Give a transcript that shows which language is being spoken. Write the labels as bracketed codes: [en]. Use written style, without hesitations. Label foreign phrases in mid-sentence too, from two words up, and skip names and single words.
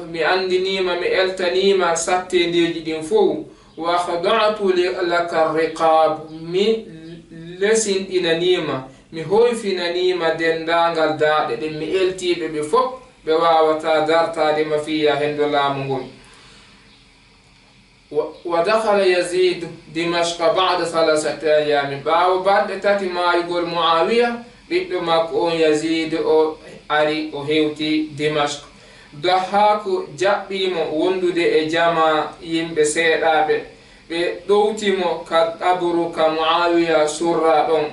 [ff] mi andinima mi eltanima sattendeji ɗin fof. [ar] وخضعت لك الرقاب. [ff] mi lesinɗinanima mi hoyfinanima dendangal daaɗe ɗen. mi eltiɓe ɓe fof ɓe wawata dartade ma fiya hendo laamu ngon. [ar] ودخل يزيد دمشق بعد 3 أيام. [ff] ɓaawo balɗe 3 maayugol Muawiya ɓiɗɗo makko on Yazid o ari o hewti Dimashq. Dahhak jaɓɓimo wondude e jama yimɓe seeɗaɓe. ɓe ɗowtimo ka qabru ka Muawiya surra ɗon.